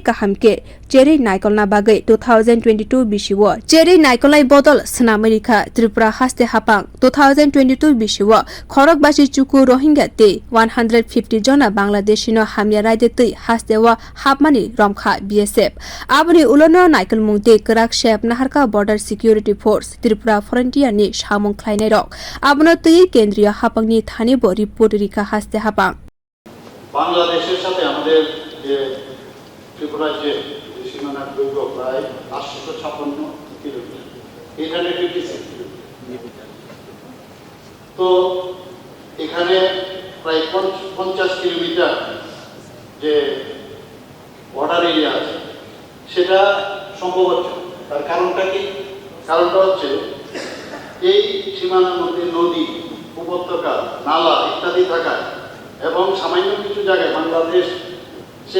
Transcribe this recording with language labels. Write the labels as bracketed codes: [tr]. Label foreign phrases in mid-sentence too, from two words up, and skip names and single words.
[trp] kahamke cheri naikolna bagai 2022 bisiwo cheri naikolai bodol snamerika Tripura haste hapang 2022 bisiwo khorok basi chuku rohingya te 150 jona Bangladeshi no hamya raidatwi Hasteo hapmani romkha BSF aboni ulono naikol mungte krak sepnakha [en] border security force [trp] Tripura frontier ni samung khlainai rok abono tuye kendriya hapangni thanibo report rika haste hapang [bn] বাংলাদেশের সাথে আমাদের যে ত্রিপুরা যে সীমানার দৈর্ঘ্য প্রায় 856 কিলোমিটার এখানে 56 তো এখানে প্রায় 50 কিলোমিটার যে [en] border area [bn] আছে সেটা সম্ভব হচ্ছে তার কারণটা কি কারণটা হচ্ছে এই সীমানার মধ্যে নদী উপত্যকা নালা ইত্যাদি থাকায় এবং সামান্য কিছু জায়গায় বাংলাদেশের